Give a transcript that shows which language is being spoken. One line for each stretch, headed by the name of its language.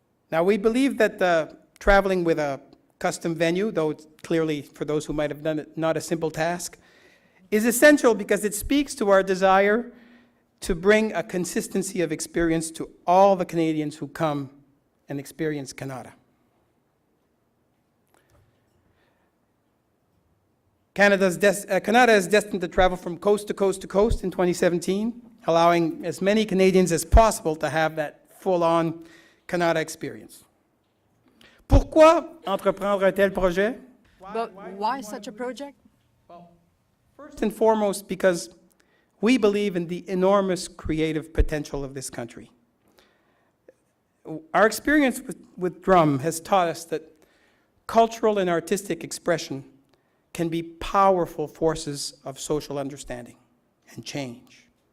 English: Now, we believe that traveling with a custom venue, though it's clearly, for those who might have done it, not a simple task, is essential because it speaks to our desire to bring a consistency of experience to all the Canadians who come and experience Kanata. Kanata is destined to travel from coast to coast to coast in 2017, allowing as many Canadians as possible to have that full-on Kanata experience.
French: Pourquoi entreprendre un tel projet?
English: But why such a project? Well, first and foremost, because we believe in the enormous creative potential of this country. Our experience with drum has taught us that cultural and artistic expression can be powerful forces of social understanding and change.